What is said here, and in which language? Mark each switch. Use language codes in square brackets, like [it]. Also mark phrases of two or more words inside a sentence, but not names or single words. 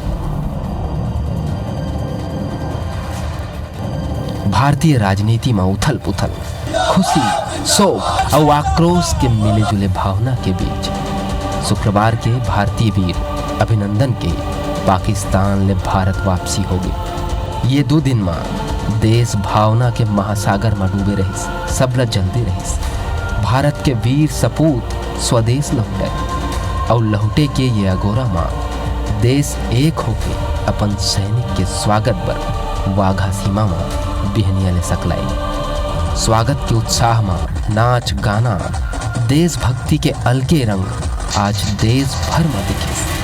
[hne] भारतीय राजनीति में उथल पुथल, खुशी, शोक और आक्रोश के मिले जुले भावना के बीच शुक्रवार के भारतीय वीर अभिनंदन के पाकिस्तान ले भारत वापसी हो गई। ये 2 दिन में देश भावना के महासागर में डूबे रही, सबला जलते रही। भारत के वीर सपूत स्वदेश लौटे और लौटे के ये अगोरा में देश एक होके अपन सैनिक के स्वागत पर वाघा सीमा में बिहनिया ले सकलाई। स्वागत के उत्साह में नाच गाना, देशभक्ति के अलगे रंग आज देश भर में दिखे।